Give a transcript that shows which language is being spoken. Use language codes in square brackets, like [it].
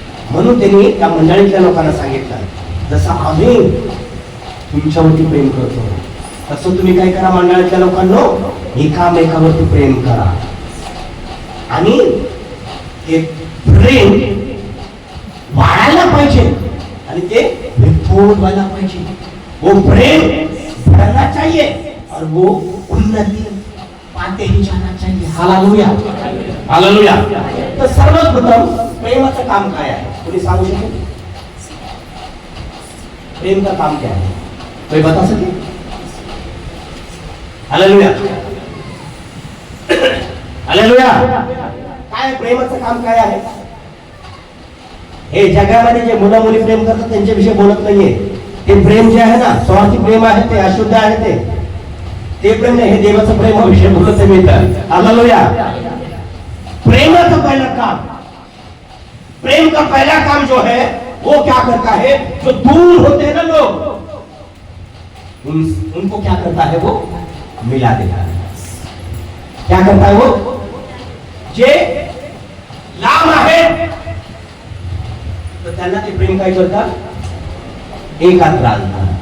[mr] म्हणून त्यांनी त्या मंडळीतल्या लोकांना सांगितलं जसं आम्ही तुमच्यावरती प्रेम करतो तसं तुम्ही काय करा मंडळातल्या लोकांनो, एकामेकावरती प्रेम करा. आणि हे प्रेम वाढायला पाहिजे आणि ते विस्फोट व्हायला पाहिजे. [hi] वो प्रेम बढ़ना चाहिए और वो उन्नति पाते ही जाना चाहिए. हालेलुया. हालेलुया. [mr] तर सर्वप्रथम प्रेमाचं काम काय आहे कोणी सांगू शकेल? [hi] प्रेम का काम क्या है? कोई बता सके? हालेलुया. हालेलुया. [mr] काय प्रेमाचं काम काय आहे? हे जगामध्ये जे मुलं मुली प्रेम करतात त्यांच्याविषयी बोलत नाहीये. ते प्रेम जे आहे ना स्वार्थी प्रेम आहे, ते अशुद्ध आहे. ते प्रेम नाही, हे देवाचं प्रेम विषय बोलत मिळतं. हालेलुया. प्रेमाचं पहिलं काम, [hi] प्रेम का पहला काम जो है वो क्या करता है? जो दूर होते हैं ना लोग उनको क्या करता है? वो मिला देता है. क्या करता है? [mr] वो जे लांब आहे तर त्यांना ते प्रेम काय करतात? एकात्र आणतात.